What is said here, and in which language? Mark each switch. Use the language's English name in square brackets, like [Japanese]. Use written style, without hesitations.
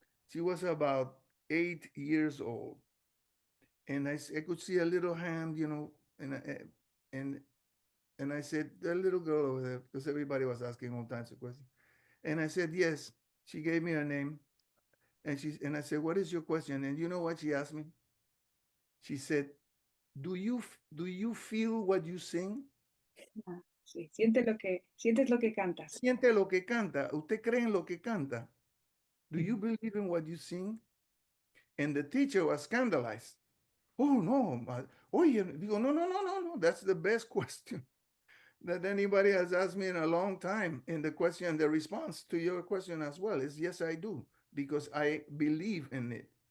[English] She was about 8 years old, and I could see a little hand, and and I said, the little girl over there, because everybody was asking all kinds of questions. And I said, yes. She gave me her name, and I said, what is your question? And you know what she asked me? She said, do you feel what you sing? [Spanish] Ah, sí, sientes lo que cantas. Siente lo que canta. ¿Usted cree en lo que canta? [English] Do you believe in what you sing? And the teacher was scandalized. Oh, no. [Spanish] Oye, digo, no. [English] That's the best question that anybody has asked me in a long time. And the response to your question as well is yes, I do, because I believe in it.